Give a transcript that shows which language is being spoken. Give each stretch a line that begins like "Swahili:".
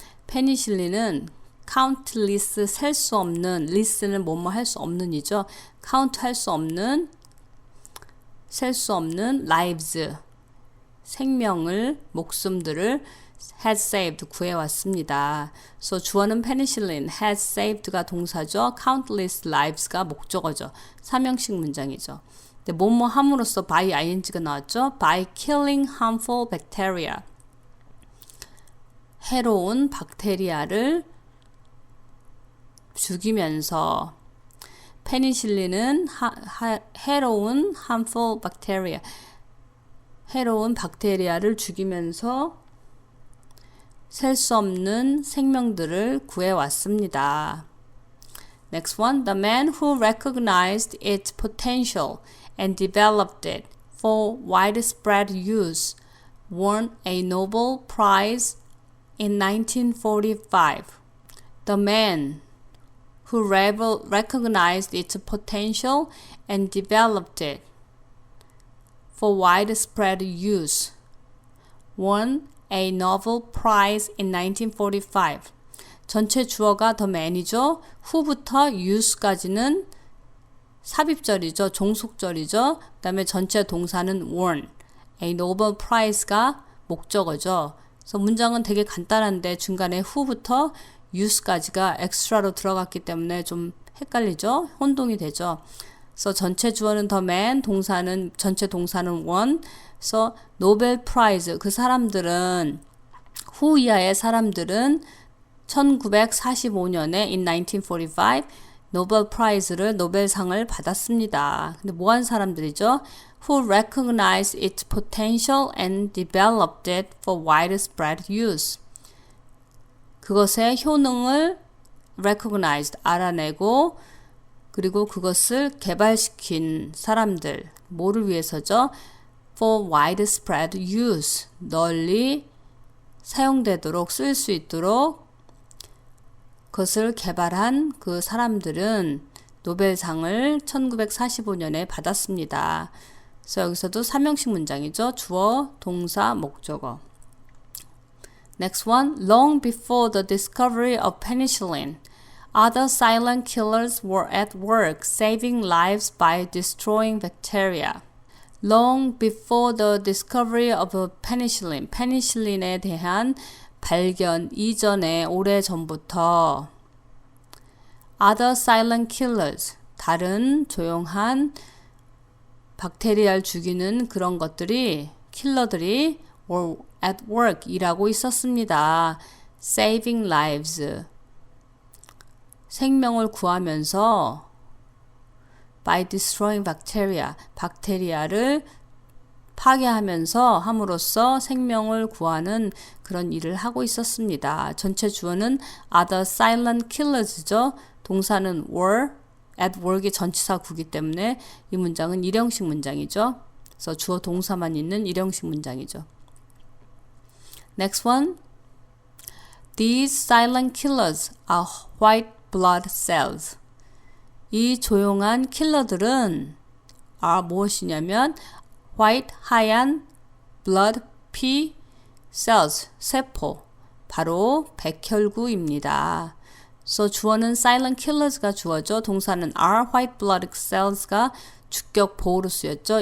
Korean: 페니실린은 countless, 셀 수 없는, list는 뭐뭐 할 수 없는이죠. count 할 수 없는, 셀 수 없는 lives, 생명을, 목숨들을 has saved, 구해왔습니다. So 주어는 penicillin, has saved가 동사죠. countless lives가 목적어죠. 삼형식 문장이죠. 근데 뭐뭐 함으로써 by ing가 나왔죠.
English: by killing harmful bacteria.
Korean: 해로운 박테리아를 죽이면서 페니실린은 해로운 harmful bacteria, 해로운 박테리아를 죽이면서 셀 수 없는 생명들을 구해왔습니다.
English: Next one, the man who recognized its potential and developed it for widespread use won a Nobel Prize in 1945. The man who recognized its potential and developed it for widespread use won a Nobel Prize in 1945.
Korean: 전체 주어가 the man이죠. who부터 use까지는 삽입절이죠. 종속절이죠. 그 다음에 전체 동사는 won. A Nobel Prize가 목적어죠. 그래서 문장은 되게 간단한데 중간에 who부터 use까지가 extra로 들어갔기 때문에 좀 헷갈리죠. 혼동이 되죠. 그래서 전체 주어는 the man, 동사는 전체 동사는 won. 그래서 노벨 프라이즈 그 사람들은 who 이하의 사람들은 1945년에 in 1945 노벨 프라이즈를 노벨상을 받았습니다. 근데 뭐한 사람들이죠?
English: Who recognized its potential and developed it for widespread use.
Korean: 그것의 효능을 recognized 알아내고 그리고 그것을 개발시킨 사람들 뭐를 위해서죠?
English: For widespread use
Korean: 널리 사용되도록 쓸 수 있도록 그것을 개발한 그 사람들은 노벨상을 1945년에 받았습니다. 그래서 여기서도 삼형식 문장이죠. 주어, 동사, 목적어.
English: Next one. Long before the discovery of penicillin, other silent killers were at work saving lives by destroying bacteria. Long before the discovery of penicillin,
Korean: 페니실린에 대한 발견 이전에 오래전부터
English: other silent killers,
Korean: 다른 조용한 박테리아를 죽이는 그런 것들이 킬러들이 were at work 일하고 있었습니다.
English: saving lives,
Korean: 생명을 구하면서
English: by destroying bacteria,
Korean: 박테리아를 파괴하면서 함으로써 생명을 구하는 그런 일을 하고 있었습니다. 전체 주어는 other silent killers죠. 동사는 were, at work이 전치사 구기 때문에 이 문장은 일형식 문장이죠. 그래서 주어 동사만 있는 일형식 문장이죠.
English: Next one. These silent killers are white blood cells.
Korean: 이 조용한 킬러들은 무엇이냐면 white, 하얀, blood, 피, cells, 세포, 바로 백혈구입니다. 그래서 주어는 silent killers가 주어죠. 동사는 are white blood cells가 주격 보호로 쓰였죠.